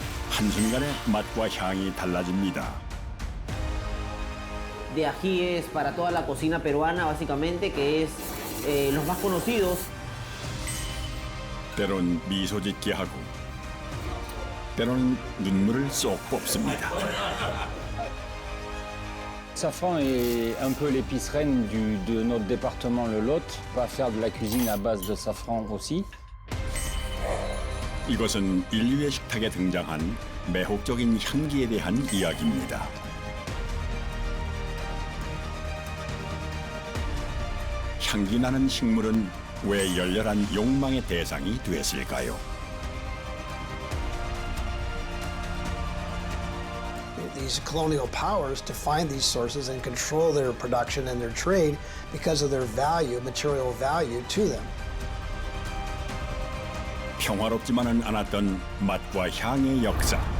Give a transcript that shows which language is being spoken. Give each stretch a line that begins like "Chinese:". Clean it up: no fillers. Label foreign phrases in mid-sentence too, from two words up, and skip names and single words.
Korean: 한순간에 맛과 향이 달라집니다.
Spanish: De ajíes para toda la cocina peruana, básicamente, que es los más conocidos.
Korean: 때론 미소 짓게 하고 때로는 눈물을 쏙 뽑습니다.
French: Safran est un peu l'épice reine de notre département, le Lot. On va faire de la cuisine à base de safran aussi.
Korean: 이것은 인류의 식탁에 등장한 매혹적인 향기에 대한 이야기입니다. 향기 나는 식물은 왜 열렬한 욕망의 대상이 되었을까요?
English: These colonial powers to find these sources and control their production and their trade because of their value, material value to them.
Korean: 평화롭지만은 않았던 맛과 향의 역사.